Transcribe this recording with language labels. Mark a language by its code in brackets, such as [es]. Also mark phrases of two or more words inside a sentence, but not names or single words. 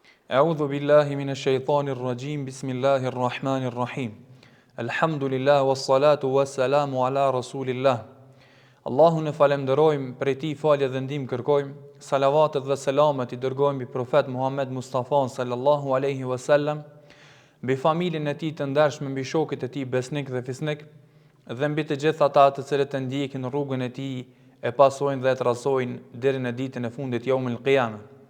[ar] أعوذ بالله من الشيطان الرجيم. بسم الله الرحمن الرحيم. الحمد لله والصلاة والسلام على رسول الله. [sq] Allahun e falenderojmë, prej tij falje dhe ndihmë kërkojmë. Salavatet dhe selamet i dërgojmë mbi profet Muhammed Mustafa [ar] صلى الله عليه وسلم, [sq] mbi familjen e tij të ndershme, mbi shokët e tij besnik dhe fisnik, dhe mbi të gjithë ata të cilët e ndjekin rrugën e tij, e pasojnë dhe e trasojnë deri në ditën e fundit [ar] يوم القيامة.